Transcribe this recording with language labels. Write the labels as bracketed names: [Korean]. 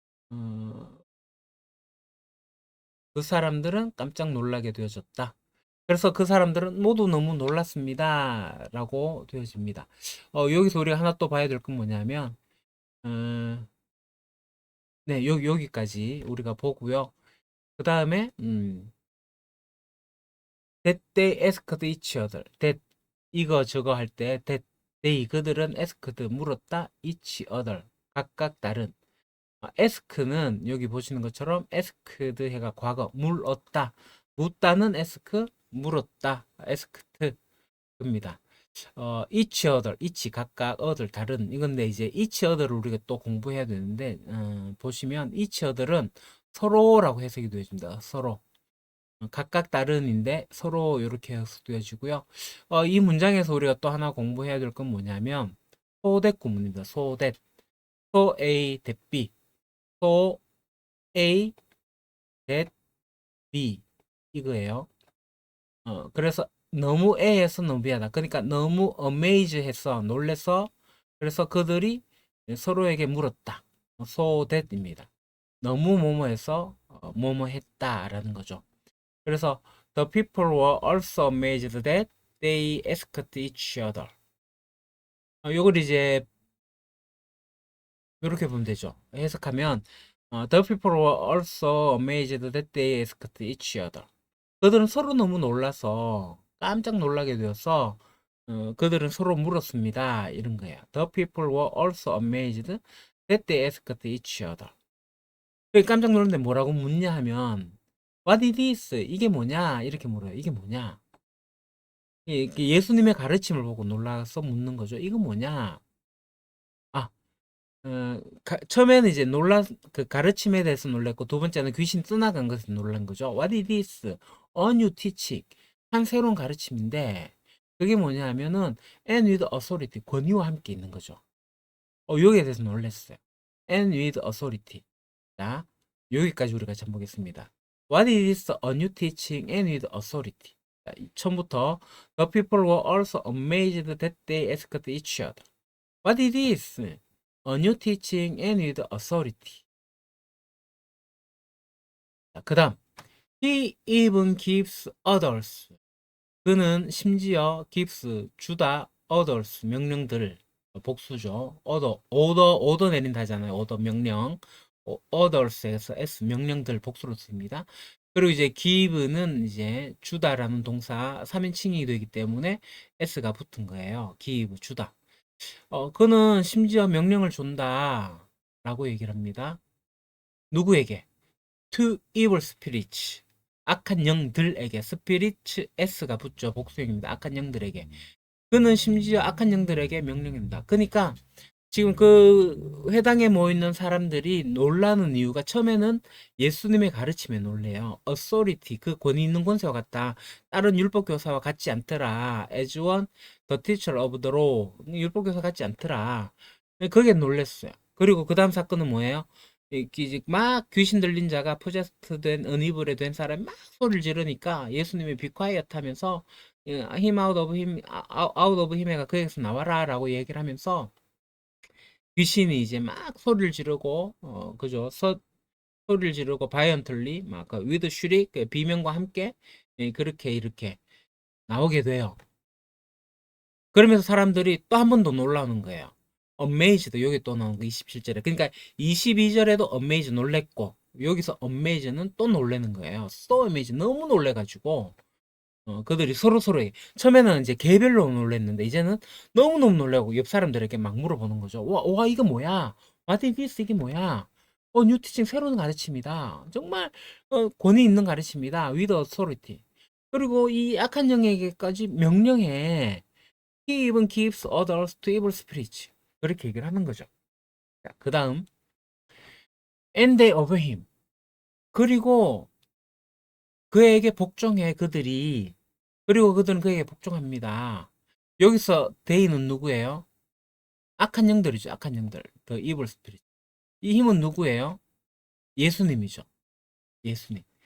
[Korean] 어, 그 사람들은 깜짝 놀라게 되어졌다. 그래서 그 사람들은 모두 너무 놀랐습니다. 라고 되어집니다. 여기서 우리가 하나 또 봐야 될 건 뭐냐면, 어, 네, 여기까지 우리가 보고요. 그 다음에, [English] that they asked each other. [Korean] that, 이거 저거 할 때, [English] that they, [Korean] 그들은 asked, 물었다, [English] each other. [Korean] 각각 다른. ask는 여기 보시는 것처럼 asked 해가 과거, 물었다. 묻다는 ask, 물었다. asked. 입니다. each other, each 각각, other 다른 이건데 이제 each other를 우리가 또 공부해야 되는데 보시면 each other은 서로라고 해석이 되어집니다. 서로 각각 다른인데 서로 이렇게 해석되어지고요. 이 문장에서 우리가 또 하나 공부해야 될 건 뭐냐면 소댓 구문입니다. 소댓, so A that B, so A that B 이거예요. 그래서 너무 A에서 너무 B하다. 그러니까 너무 amaze해서 놀래서 그래서 그들이 서로에게 물었다. so that입니다. 너무 뭐뭐해서 뭐뭐 했다라는 거죠. 그래서 [English] the people were also amazed that they asked each other. [Korean] 요걸 이제 이렇게 보면 되죠. 해석하면 [English] the people were also amazed that they asked each other. [Korean] 그들은 서로 너무 놀라서 깜짝 놀라게 되어서 그들은 서로 물었습니다. 이런 거예요. [English] The people were also amazed that they asked each other. [Korean] 깜짝 놀랐는데 뭐라고 묻냐 하면 [English] What is this? [Korean] 이게 뭐냐? 이렇게 물어요. 이게 뭐냐? 예수님의 가르침을 보고 놀라서 묻는 거죠. 이거 뭐냐? 아, 처음에는 이제 그 가르침에 대해서 놀랐고, 두 번째는 귀신 떠나간 것에 놀란 거죠. [English] What is this? A new teaching. [Korean] 한 새로운 가르침인데, 그게 뭐냐 하면은, [English] and with authority. [Korean] 권위와 함께 있는 거죠. 여기에 대해서 놀랐어요. [English] and with authority. [Korean] 자, 여기까지 우리가 참 보겠습니다. [English] What is this? A new teaching and with authority. [Korean] 자, 처음부터, [English] the people were also amazed that they asked each other. What is this? A new teaching and with authority. [Korean] 그 다음, [English] he even gives orders. [Korean] 그는 심지어 gives, 주다, orders, 명령들, 복수죠. order 내린다 하잖아요. order, 명령. orders에서 s, 명령들, 복수로 씁니다. 그리고 이제 give는 이제 주다라는 동사 3인칭이 되기 때문에 s가 붙은 거예요. give, 주다. 그는 심지어 명령을 준다. 라고 얘기를 합니다. 누구에게? [English] To evil spirits. [Korean] 악한 영들에게 스피리츠 S가 붙죠. 복수형입니다. 악한 영들에게. 그는 심지어 악한 영들에게 명령합니다. 그러니까 지금 그 회당에 모여 있는 사람들이 놀라는 이유가 처음에는 예수님의 가르침에 놀래요. authority, 그 권위 있는 권세와 같다. 다른 율법 교사와 같지 않더라. [English] as one the teacher of the law. [Korean] 율법 교사 같지 않더라. 그게 놀랬어요. 그리고 그 다음 사건은 뭐예요? 막 귀신 들린 자가 포제스트 된 은이불에 된 사람이 막 소리를 지르니까 예수님이 [English] be quiet [Korean] 하면서 him [English] out of him, [Korean] out of him가 그에게서 나와라 라고 얘기를 하면서 귀신이 이제 막 소리를 지르고 그죠? 소리를 지르고 바이언틀리 막그 [English] with shriek [Korean] 그 비명과 함께 그렇게 이렇게 나오게 돼요. 그러면서 사람들이 또 한 번 더 놀라는 거예요. amazed 여기 또 나온 거 27절에. 그러니까 22절에도 amazed 놀랬고 여기서 amazed는 또 놀래는 거예요. so amazed 너무 놀래가지고 그들이 서로서로에게 처음에는 이제 개별로 놀랬는데 이제는 너무너무 놀라고 옆 사람들에게 막 물어보는 거죠. 와 이거 뭐야? [English] What is this? [Korean] 이게 뭐야? 뉴티칭 새로운 가르침이다. 정말 권위 있는 가르침이다. [English] With authority. [Korean] 그리고 이 악한 영에게까지 명령해. [English] He even gives orders to evil spirits. [Korean] 그렇게 얘기를 하는 거죠. 자, 그 다음 [English] and they obey him. [Korean] 그리고 그에게 복종해 그들이. 그리고 그들은 그에게 복종합니다. 여기서 they는 누구예요? 악한 영들이죠. 악한 영들. [English] The evil spirit. [Korean] 이 힘은 누구예요? 예수님이죠. 예수님.